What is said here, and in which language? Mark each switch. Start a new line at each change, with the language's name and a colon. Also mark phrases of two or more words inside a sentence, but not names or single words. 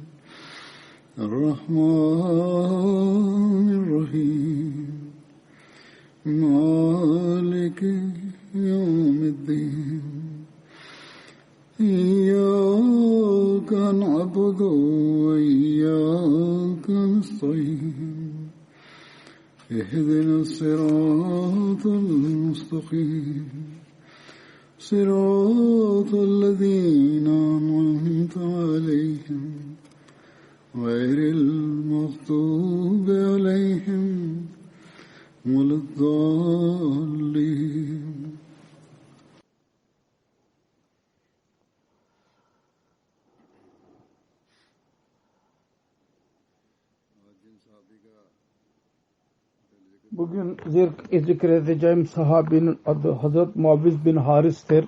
Arabic: الرحمن الرحيم مالك يوم الدين إياك نعبد وإياك نستعين اهدنا الصراط المستقيم صراط الذين أنعمت عليهم غير المغضوب عليهم ولا الضالين.
Turkish: Bugün zikredeceğim sahabinin adı Hazret Muavviz bin Haris'tir.